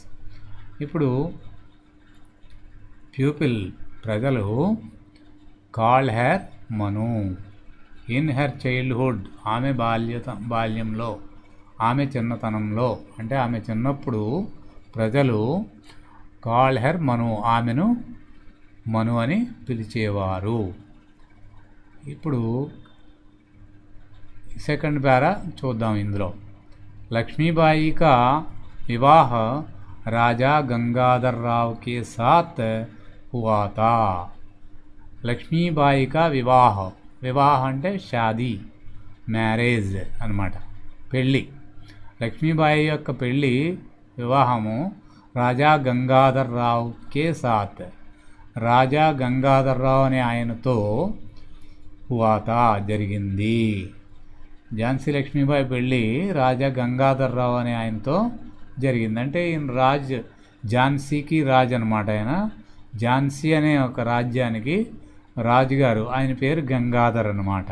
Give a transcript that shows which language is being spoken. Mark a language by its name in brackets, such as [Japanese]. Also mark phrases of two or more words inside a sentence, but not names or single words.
[Telugu] ఇప్పుడు ప్యూపిల్ ప్రజలు, [English] called her Manu in her childhood [Telugu] ఆమె బాల్యంలో, ఆమె చిన్నతనంలో, అంటే ఆమె చిన్నప్పుడు ప్రజలు [English] called her Manu [Telugu] ఆమెను మను అని పిలిచేవారు. ఇప్పుడు [English] second para [Telugu] చూద్దాం. [Hindi] ఇందులో लक्ष्मीबाई का विवाह राजा गंगाधर राव के साथ हुआ था. लक्ष्मीबाई का विवाह [Telugu] అంటే షాదీ, మ్యారేజ్ అన్నమాట, పెళ్ళి. లక్ష్మీబాయి యొక్క పెళ్ళి, వివాహము రాజా గంగాధర్ రావ్ [Hindi] के साथ, [Telugu] రాజా గంగాధర్ రావు అనే ఆయనతో హువాతా జరిగింది. ఝాన్సీ లక్ష్మీబాయి పెళ్ళి రాజా గంగాధర్ రావు అనే ఆయనతో జరిగింది. అంటే ఈయన ఝాన్సీకి రాజు అనమాట. ఆయన ఝాన్సీ అనే ఒక రాజ్యానికి రాజుగారు, ఆయన పేరు గంగాధర్ అన్నమాట.